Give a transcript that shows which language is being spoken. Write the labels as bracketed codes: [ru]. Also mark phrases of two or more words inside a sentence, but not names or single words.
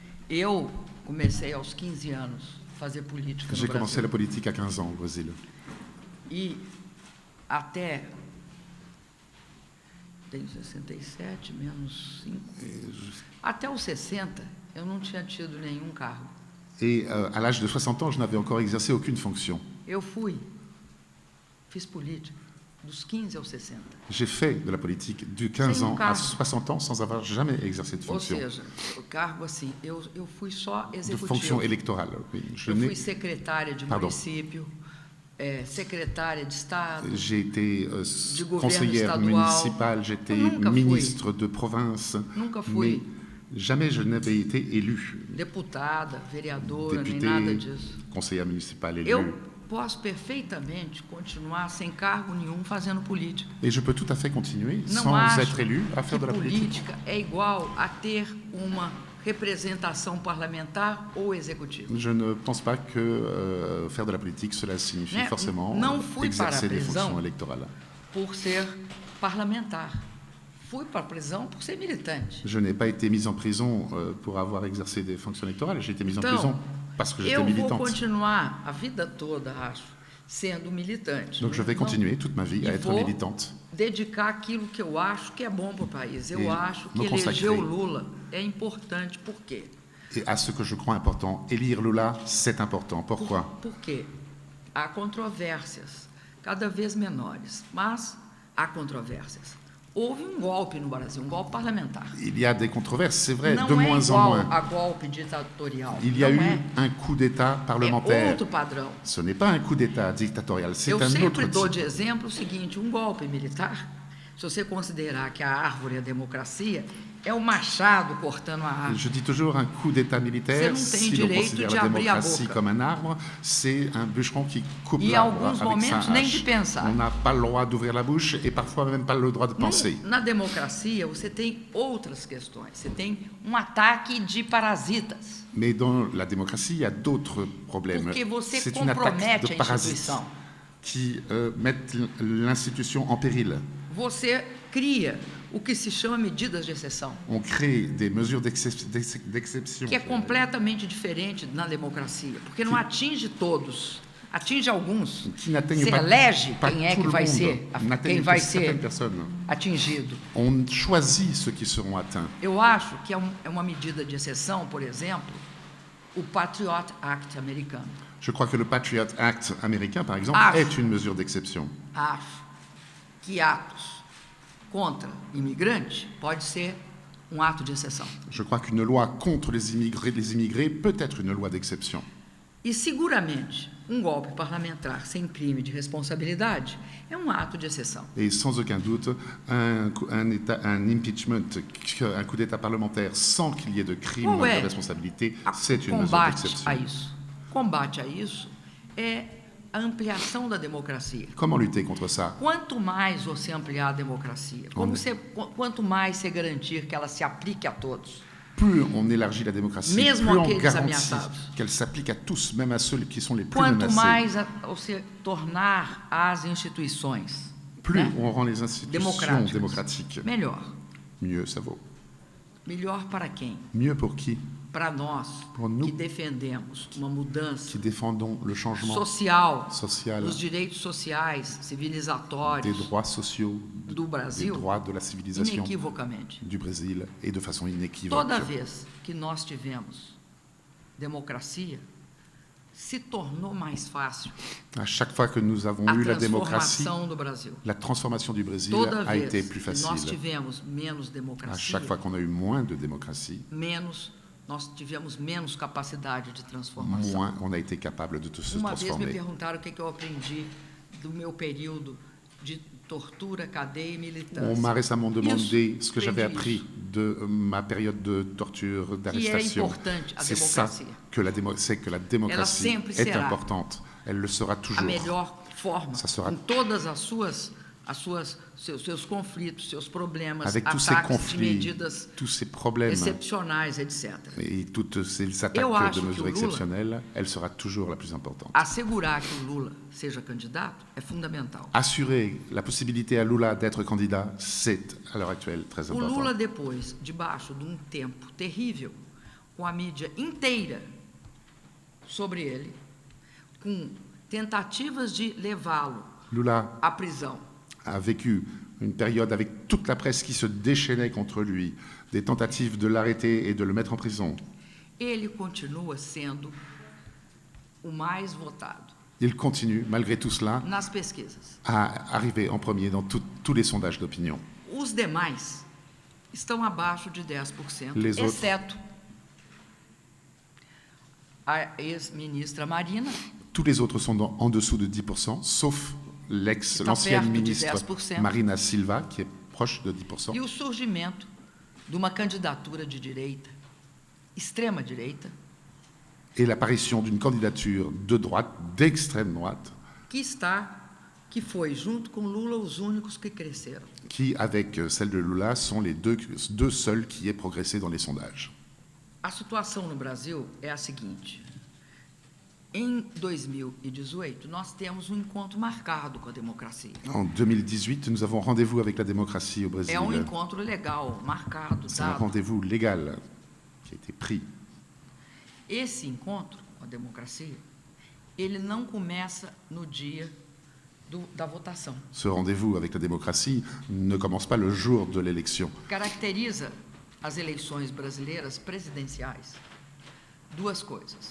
[pt] Eu comecei aos 15 anos a fazer política no [fr] J'ai commencé [pt] Brasil. [fr] la politique à 15 ans au Brésil. [pt] E até... Tenho 67, menos 5. Até os 60, eu não tinha tido nenhum cargo. [fr] Et à l'âge de 60 ans, je n'avais encore exercé aucune fonction. [pt] Eu fiz política dos 15 aos 60. [fr] J'ai fait de la politique du 15 ans à [pt] cargo. [fr] 60 ans sans avoir jamais exercé de [pt] Ou [fr] fonction. [pt] seja, o cargo assim, eu fui só [fr] De [pt] executivo. [fr] fonction électorale. Oui. [pt] Eu fui secretária de [fr] Pardon. [pt] município, secretária de Estado, [fr] J'ai été [pt] du gouverno [fr] conseillère [pt] estadual. [fr] municipale, j'étais [pt] Nunca [fr] ministre de province, [pt] Nunca mais fui [fr] jamais je n'avais été élu. [pt] deputada, vereadora, nem [fr] Député, [pt] nada disso. [fr] conseillère municipale élu. [pt] Eu posso perfeitamente continuar sem cargo nenhum fazendo política. [fr] Et je peux tout à fait continuer, [pt] Não [fr] sans [pt] acho [fr] être élu, à [pt] que [fr] faire de la politique. [pt] política é igual a ter uma representação parlamentar ou executiva. [fr] Je ne pense pas que faire de la politique, cela signifie [pt] Né? [fr] forcément [pt] Não fui para a [fr] exercer des [pt] prisão [fr] fonctions électorales. [pt] por ser parlamentar. Fui para a prisão por ser militante. [fr] Je n'ai pas été mise en prison pour avoir exercé des fonctions électorales, j'ai été mise en [pt] Então, [fr] prison parce que j'étais [pt] eu vou [fr] militante. [pt] continuar a vida toda, acho, sendo militante. [fr] Donc je vais [pt] Não- [fr] continuer toute ma vie à [pt] e [fr] être [pt] vou [fr] militante. [pt] dedicar aquilo que eu acho que é bom para o país. Eu E acho que [fr] me consacrer. [pt] eleger o Lula é importante. Por quê? [fr] Et à ce que je crois important, élire Lula, c'est important. Pourquoi? [pt] Porque há controvérsias cada vez menores, mas há controvérsias. Houve um golpe no Brasil, um golpe parlamentar. [fr] Il y a des controverses, c'est vrai, [pt] Não [fr] de [pt] é [fr] moins en [pt] igual [fr] moins. [pt] a golpe ditatorial. [fr] Il y a [pt] Não eu é. [fr] un coup d'État [pt] É [fr] parlementaire. [pt] outro padrão. [fr] Ce n'est pas un coup d'État dictatorial, c'est [pt] Eu [fr] un autre [pt] sempre dou [fr] type. [pt] de exemplo o seguinte: um golpe militar, se você considerar que a árvore é a democracia, é o machado cortando a árvore. [fr] Je dis toujours un coup d'État militaire, [pt] Você não tem [fr] si l'on [pt] direito [fr] considère [pt] de [fr] la [pt] abrir a [fr] démocratie [pt] boca. [fr] comme un arbre, c'est un bûcheron qui coupe [pt] E em [fr] l'arbre [pt] alguns [fr] avec [pt] momentos [fr] sa [pt] nem de [fr] hache. [pt] pensar. [fr] On n'a pas le droit d'ouvrir la bouche et parfois même pas le droit de penser. [pt] Na democracia, você tem outras questões. Você tem um ataque de parasitas, [fr] Mais dans la démocratie, il y a d'autres problèmes. [pt] porque você [fr] C'est une attaque [pt] compromete [fr] de [pt] a [fr] parasites [pt] instituição. [fr] qui mettent l'institution en péril. [pt] Você cria o que se chama medidas de exceção, [fr] On crée des mesures d'exception [pt] que é completamente diferente na democracia, porque não atinge todos, atinge alguns. [fr] qui n'atteignent [pt] Você [fr] pas, [pt] elege [fr] pas [pt] quem é [fr] tout [pt] que [fr] le [pt] vai [fr] monde, [pt] ser, [fr] n'atteignent [pt] quem [fr] que [pt] vai [fr] certaines [pt] ser [fr] personnes. [pt] atingido. [fr] On choisit ceux qui seront atteints. [pt] Eu acho que é uma medida de exceção, por exemplo, o Patriot Act americano. [fr] Je crois que le Patriot Act américain, par exemple, Ah. est une mesure d'exception. [pt] Acho que atos contra imigrantes pode ser um ato de exceção. [fr] Je crois qu'une loi contre les immigrés peut être une loi d'exception. [pt] E seguramente um golpe parlamentar sem crime de responsabilidade é um ato de exceção. [fr] Et sans aucun doute, un impeachment, un coup d'État parlementaire sans qu'il y ait de crime [pt] Qual [fr] ou [pt] é [fr] de responsabilité, [pt] a [fr] c'est une mesure [pt] combate a [fr] d'exception. [pt] isso? Combate a isso é a ampliação da democracia. [fr] Comment lutter contre ça? [pt] Quanto mais você ampliar a democracia, quanto mais você garantir que ela se aplique a todos, [fr] Plus on élargit la démocratie, [pt] Mesmo [fr] plus on [pt] aqueles [fr] garantit [pt] ameaçados. [fr] qu'elle s'applique à tous, même à ceux qui sont les plus [pt] quanto [fr] menacés. [pt] mais você tornar as instituições, [fr] Plus [pt] né, [fr] on rend les institutions démocratiques, [pt] melhor. [fr] mieux ça vaut. [pt] Melhor para quem? [fr] Mieux pour qui? [pt] Para nós [fr] Pour nous. [pt] que defendemos uma mudança [fr] Qui défendons le changement [pt] social, [fr] social, [pt] dos direitos sociais, [fr] des [pt] civilizatórios [fr] droits sociaux, [pt] do [fr] des [pt] Brasil, [fr] droits de la civilisation [pt] inequivocamente. [fr] du Brésil et de façon inéquivoque. [pt] Toda vez que nós tivemos democracia, se tornou mais fácil [fr] À chaque fois que nous avons [pt] a [fr] eu la démocratie, [pt] transformação do Brasil. [fr] la transformation du Brésil [pt] Toda [fr] a été [pt] vez [fr] plus [pt] que nós [fr] facile. [pt] tivemos menos [fr] À [pt] democracia, [fr] chaque fois qu'on a eu moins de démocratie, [pt] nós tivemos menos capacidade de transformação. [fr] moins on a été capable de se [pt] Uma vez me [fr] transformer. [pt] perguntaram o que eu aprendi do meu período de tortura, cadeia e [fr] On [pt] militância. [fr] m'a récemment demandé ce que j'avais [pt] aprendi [fr] appris de ma période de torture, [pt] que é [fr] d'arrestation. [pt] importante a [fr] C'est ça [pt] democracia. [fr] que c'est que la démocratie [pt] sempre [fr] est [pt] será [fr] importante. Elle le sera [pt] A [fr] toujours. [pt] melhor forma, [fr] Ça sera- [pt] em todas seus conflitos, seus problemas, [fr] Avec tous ces [pt] ataques de [fr] conflits, [pt] medidas [fr] tous ces problèmes [pt] excepcionais, etc. [fr] et toutes ces [pt] Eu [fr] attaques [pt] acho [fr] de [pt] que [fr] mesures [pt] o Lula- [fr] exceptionnelles, elle sera toujours la plus importante. [pt] Assegurar que o Lula seja candidato é fundamental. [fr] Assurer la possibilité à Lula d'être candidat, c'est à l'heure actuelle très [pt] O [fr] important. [pt] Lula, depois, debaixo de tempo terrível, com a mídia inteira sobre ele, com tentativas de levá-lo [fr] Lula [pt] à prisão. [fr] a vécu une période avec toute la presse qui se déchaînait contre lui, des tentatives de l'arrêter et de le mettre en prison. [pt] Ele continua sendo o mais votado [fr] Il continue, malgré tout cela, [pt] nas pesquisas. [fr] à arriver en premier dans tous les sondages d'opinion. [pt] Os demais estão abaixo de 10%, [fr] Les autres. [pt] exceto a ex-ministra Marina, [fr] Tous les autres sont en dessous de 10%, sauf [pt] Está [fr] l'ancienne [pt] perto de [fr] ministre [pt] 10%. [fr] Marina Silva, qui est proche de 10%. [pt] e o surgimento de uma candidatura de direita, extrema-direita, [fr] Et l'apparition d'une candidature de droite, d'extrême droite, [pt] que foi, junto com Lula, os únicos que cresceram. [fr] qui, avec celle de Lula, sont les deux seuls qui aient progressé dans les sondages. [pt] A situação no Brasil é a seguinte: em 2018, nós temos um encontro marcado com a democracia. [fr] En 2018, nous avons rendez-vous avec la démocratie au Brésil. [pt] É um encontro legal, marcado, [fr] C'est un [pt] dado. [fr] rendez-vous légal qui a été pris. [pt] Esse encontro com a democracia, ele não começa no dia da votação. [fr] Ce rendez-vous avec la démocratie ne commence pas le jour de l'élection. [pt] Caracteriza as eleições brasileiras presidenciais duas coisas.